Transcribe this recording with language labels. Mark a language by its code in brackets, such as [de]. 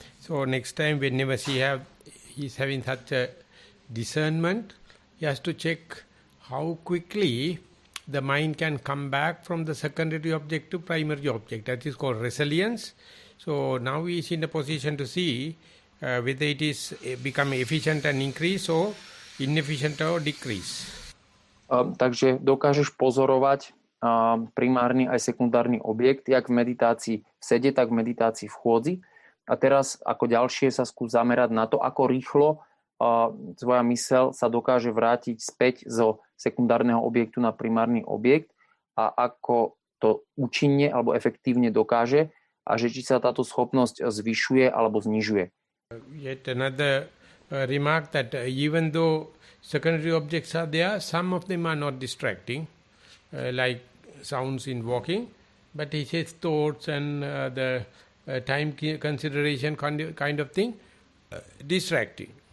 [en] So next time, whenever he's having such a discernment, he has to check how quickly the mind can come back from the secondary object to primary object. That is called resilience. So now he is in a position to see whether it is become efficient and increase or inefficient or decrease. [sk] Takže dokážeš pozorovať primárny aj sekundárny objekt, jak v meditácii v sede, tak v meditácii v chôdzi. A teraz ako ďalšie sa skús zamerať na to, ako rýchlo tvoja myseľ sa dokáže vrátiť späť zo sekundárneho objektu na primárny objekt a ako to účinne alebo efektívne dokáže a že či sa táto schopnosť zvyšuje alebo znižuje. [en] Yet another remark that even though secondary objects are there, some of them are not distracting, like sounds in walking, but it is thoughts and the time consideration kind of thing distracting.